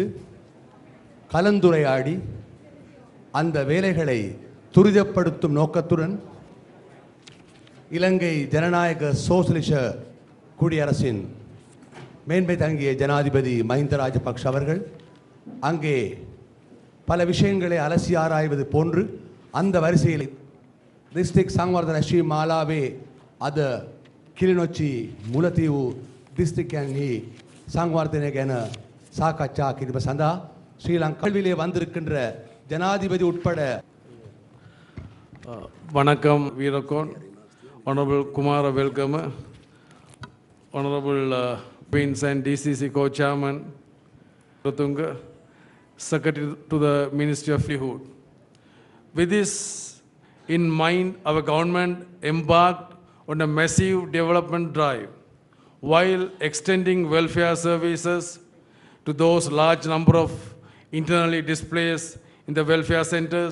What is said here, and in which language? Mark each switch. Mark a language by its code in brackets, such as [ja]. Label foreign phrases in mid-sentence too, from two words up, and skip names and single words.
[ta] கலந்துரையாடி அந்த வேலைகளை துரிதப்படுத்தும் நோக்கத்துடன் இலங்கை ஜனநாயக சோசலிச குடியரசின் மேன்மை தங்கிய ஜனாதிபதி மஹிந்த ராஜபக்ஷ அவர்கள் அங்கே பல விஷயங்களை அலசி ஆராய்வது போன்று அந்த வரிசையில் டிஸ்ட்ரிக்ட் [si] සංවර්ධන ශ්‍රී මාලාවේ අද කිලිනොච්චි මුලතිව් දිස්ත්‍රික්කයන්හි සංවර්ධනය ගැන සාකච්ඡා කිරීම සඳහා ශ්‍රී ලංකාවේ [ta] வந்திருக்கின்ற ஜனாதிபதி உட்பட வணக்கம் வீரகோன், [en] Honorable Kumara welcome, Honorable Prince and DCC Co-Chairman Ratunga, Secretary to the Ministry of Livelihood. With this in mind, our government embarked on a massive development drive while extending welfare services to those large number of internally displaced in the welfare centers.